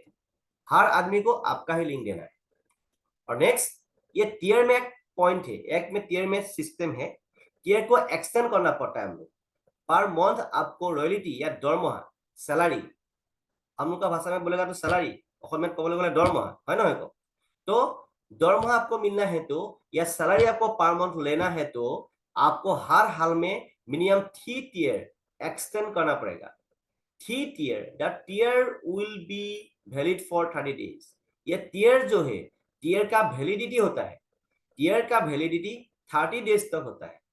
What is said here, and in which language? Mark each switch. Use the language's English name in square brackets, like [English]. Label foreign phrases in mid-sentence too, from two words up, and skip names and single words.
[Hindi] हर आदमी को आपका ही लिंक देना है। और नेक्स्ट ये टियर में एक पॉइंट है, एक में टियर में सिस्टम है, टियर को एक्सटेंड करना पड़ता है हम लोग। [English] per month [Hindi] आपको रॉयल्टी या दरमहा सैलरी, हम लोग का भाषा में बोलेगा तो सैलरी, [Assamese] অসমীয়াত ক'বলৈ গ'লে দৰমহা হয় নহয় को। [Hindi] तो दरमहा आपको मिलना है तो या सैलरी आपको [English] per month [Hindi] लेना है तो आपको हर हाल में मिनिमम 3 टियर एक्सटेंड करना पड़ेगा। [English] 3 tier, the tier will be valid for 30 days. [Hindi] ये टियर जो है, टियर का वैलिडिटी होता है, टियर का वैलिडिटी 30 डेज तक होता है।